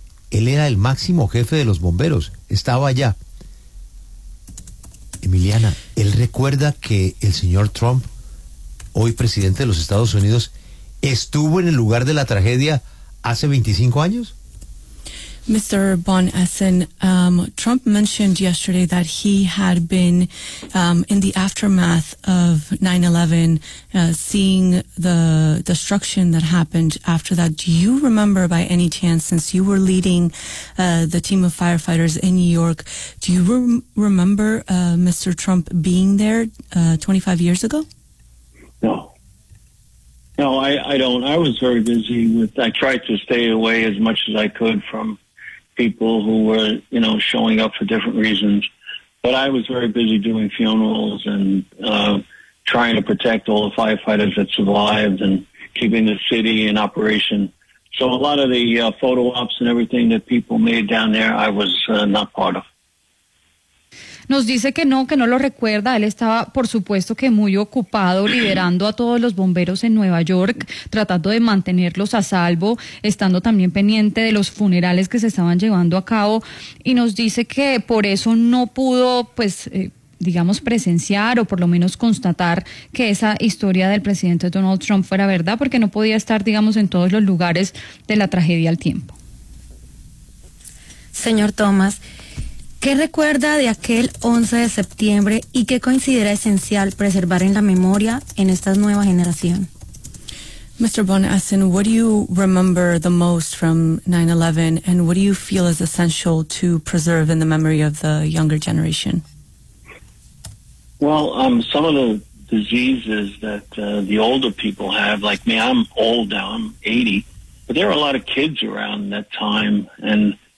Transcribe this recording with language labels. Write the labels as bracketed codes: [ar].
[es] Él era el máximo jefe de los bomberos, estaba allá. Emiliana, ¿él recuerda que el señor Trump, hoy presidente de los Estados Unidos, estuvo en el lugar de la tragedia hace 25 años? [en] Mr. Von Essen, Trump mentioned yesterday that he had been in the aftermath of 9/11, seeing the destruction that happened after that. Do you remember by any chance, since you were leading the team of firefighters in New York, do you remember Mr. Trump being there 25 years ago? No, I don't. I was very busy I tried to stay away as much as I could from people who were, you know, showing up for different reasons. But I was very busy doing funerals and trying to protect all the firefighters that survived and keeping the city in operation. So a lot of the photo ops and everything that people made down there, I was not part of. [es] Nos dice que no lo recuerda. Él estaba, por supuesto, que muy ocupado liderando a todos los bomberos en Nueva York, tratando de mantenerlos a salvo, estando también pendiente de los funerales que se estaban llevando a cabo. Y nos dice que por eso no pudo, pues, digamos, presenciar o por lo menos constatar que esa historia del presidente Donald Trump fuera verdad, porque no podía estar, digamos, en todos los lugares de la tragedia al tiempo. Señor Thomas, ¿qué recuerda de aquel 11 de septiembre y qué considera esencial preservar en la memoria en esta nueva generación? [en] Mr. Von Essen, what do you remember the most from 9/11 and what do you feel is essential to preserve in the memory of the younger generation? Well, some of the diseases that the older people have, like me, I'm old now, I'm 80, but there are a lot of kids around that time, and